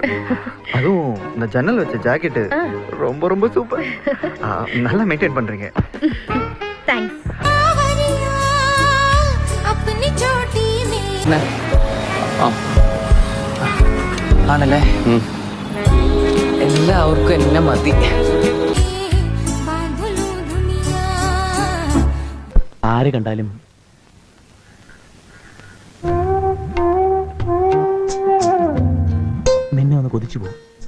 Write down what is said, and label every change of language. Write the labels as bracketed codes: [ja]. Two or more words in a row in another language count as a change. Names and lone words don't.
[ta] அதுவும் இந்த ஜன்னல் வச்ச ஜாக்கெட் ரொம்ப ரொம்ப சூப்பர். நல்லா மெயின்டைன் பண்றீங்க. [ml] താങ്ക്സ്. ആണല്ലേ? എല്ലാവർക്കും എന്നെ മതി. ആര് കണ്ടാലും നിന്നെ ഒന്ന് കൊതിച്ചു പോകും.